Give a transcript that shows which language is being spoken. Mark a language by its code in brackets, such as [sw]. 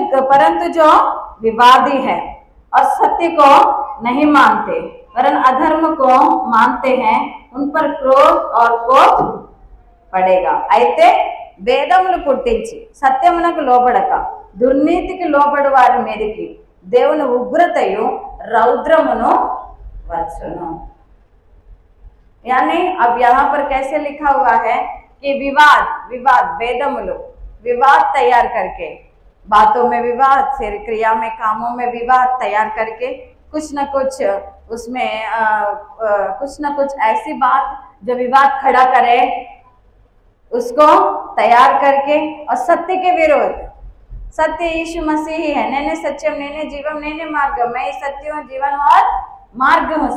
[hi] परंतु जो विवादी है और सत्य को नहीं मानते वरन अधर्म को मानते हैं, उन पर क्रोध और कोप पड़ेगा। [te] అయితే వేదములు పుట్టించి సత్యమునకు లోబడక దుర్నీతికి లోబడు వారి మీదకి దేవుని ఉగ్రతయు రౌద్రమును వచ్చును। [hi] यानी अब यहाँ पर कैसे लिखा हुआ है कि विवाद वेदमुలు विवाद तैयार करके, बातों में विवाद, फिर क्रिया में कामों में विवाद तैयार करके कुछ न कुछ उसमें कुछ न कुछ ऐसी बात जो विवाद खड़ा करे उसको तैयार करके और सत्य के विरोध, सत्य यीशु मसीह ही है, [te] नैने सत्यम नैने जीवम नैने मार्ग, [hi] मैं सत्य हूँ जीवन और मार्ग हूँ।